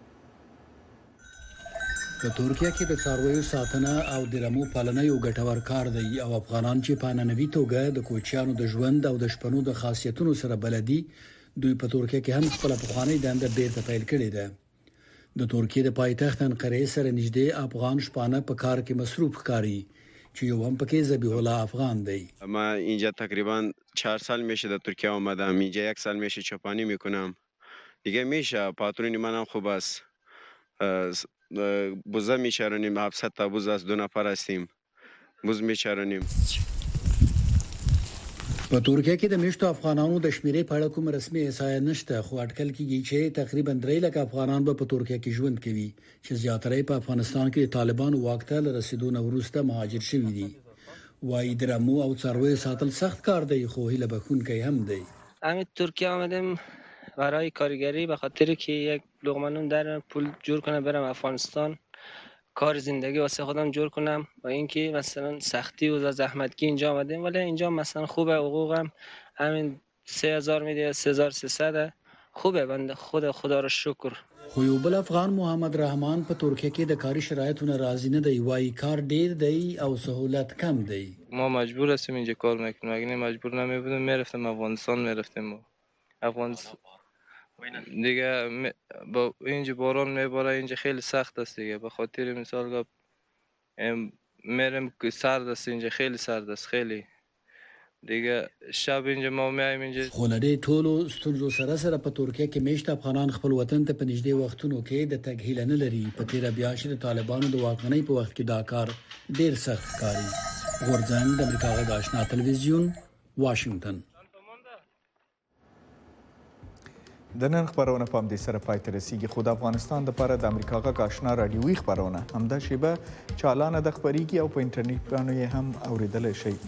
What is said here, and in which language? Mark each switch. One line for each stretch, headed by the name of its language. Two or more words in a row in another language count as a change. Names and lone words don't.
Pashto: په ترکیه کې د څارویو ساتنه او د رمو پالنه یو ګټور کار دی او افغانان چې په عنعنوي توګه د کوچیانو د ژوند او د شپنو د خاصیتونو سره بلدي، دوی په ترکیه کې هم خپله پخوانۍ دنده بیرته پیل کړې ده. د ترکیه د پایتخت انقره سره نږدې افغان شپانه په کار کې مصروف ښکاري چې یو هم پکې ذبیح الله افغان دی.
Persian: من اینجا تقریبا 4 سال میشه در ترکیه آمدم. اینجا 1 سال میشه چوپانی میکنم. دیگه میشه پاترون منم خوب است. بوزه میچرونیم، 700 تا بوز است، 2 نفر هستیم. بوز میچرونیم.
Pashto: په ترکیه کې د میشتو افغانانو د شمیرې په اړه کوم رسمي احصایه نشته، خو اټکل کېږي چې تقریبا 3 لک افغانان به په ترکیه کې ژوند کوي چې زیاتره په افغانستان کې د طالبانو واک ته له رسیدو وروسته مهاجر شوي دي. وایي د رمو او څارویو ساتل سخت کار دی خو هیله بخښونکی هم دی.
Persian: همین ترکیه آمدم برای کارگری به خاطر که یک لقمه نون در پول جور کنم برم افغانستان کار زندگی واسه خودم جور کنم و اینکه مثلا سختی و زحمتگی اینجا آمدیم ولی اینجا مثلا خوبه، حقوقم همین 3000 میده، 3300 خوبه. بنده خدا رو شکر.
Pashto: خو یو بل افغان محمد رحمان په ترکیه کې د کاري شرایطو راضی نه دی. وایي کار ډیر دی او سهولت کم دی.
Persian: ما مجبور هستیم اینجا کار میکنیم، اگه مجبور نمیبودیم میرفتیم افغانستان میرفتیم. افغانستان دیگه با اینجا باران میباره، اینجا خیلی سخت است دیگه. به خاطر مثال میرم سرد است، اینجا خیلی سرد است خیلی دیگه. شب اینجا ما میایم اینجا.
Pashto: خو له دې ټولو ستونزو سره سره په ترکیه کې میشت افغانان خپل وطن ته په نږدې وختونو کې د تګ هیله نه لري. په تیره بیا چې د طالبانو د واکمنۍ په وخت کې دا کار ډیر سخت ښکاري. غورځنګ، د امریکا غږ آشنا تلویزیون، واشنگټن. د نن خبرونه په همدې سره پای ته رسیږي، خو د افغانستان دپاره د امریکا غږ آشنا راډیوي خبرونه همدا شیبه چالانه د خپریږي او په انټرنیټ باندې یې هم اوریدلی شئ.